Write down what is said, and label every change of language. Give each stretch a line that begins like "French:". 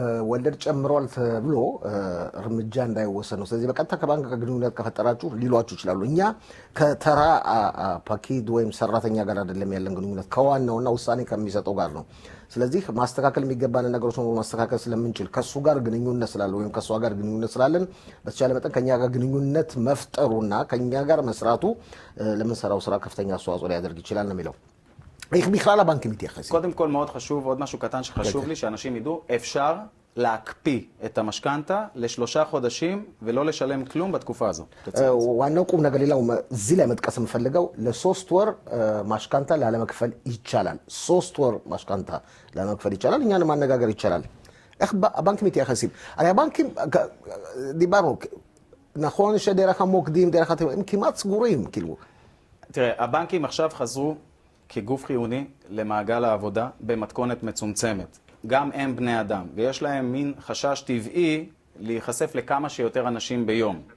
Amharic: ወለድ ጨምሯል ተብሎ እርምጃ እንዳይወሰድ ነው። ስለዚህ በቀጥታ ከባንክ ጋር ግንኙነት ከፈጠራችሁ ሊሏችሁ ይችላሉ። እኛ ከተራ ፓኬጅ ወይም ሰራተኛ ጋር አይደለም ያለን ግንኙነት ከዋናውና ውሳኔ ከሚሰጠው ጋር ነው። ስለዚህ ማስተካከል የሚገባን ነገሮች ነው ማስተካከል ስለምንችል ከሱ ጋር ግንኙነት ስላለ ወይም ከሷ ጋር ግንኙነት ስላለን በተቻለ መጠን ከኛ ጋር ግንኙነት መፍጠሩና כኛ ጋር መስራቱ ለምንሰራው ስራ ከፍተኛ አስተዋጽኦ ሊያደርግ ይችላል ነው የሚለው።
Hebrew: איך בכלל הבנקים מתייחסים? קודם כל מאוד חשוב, עוד משהו קטן שחשוב לי, שאנשים ידעו, אפשר להקפיא את המשכנתה ל3 חודשים ולא לשלם כלום בתקופה הזו.
Amharic: ዋናው ቁም ነገር ሌላው እዚህ ላይ መጥቀስ የምፈልገው ለ3 ወር ማሽካንታ ላለመክፈል ይቻላል። 3 ወር ማሽካንታ ላለመክፈል ይቻላል። እኛን ማነጋገር ይቻላል።
Hebrew: איך הבנקים מתייחסים? הרי הבנקים, דיברנו, נכון שדרך המוקדים, דרך הם כמעט סגורים, כאילו. תראה, הבנקים עכשיו חזרו כגוף חיוני למעגל העבודה במתכונת מצומצמת. גם הם בני אדם, ויש להם מין חשש טבעי להיחשף לכמה שיותר אנשים ביום.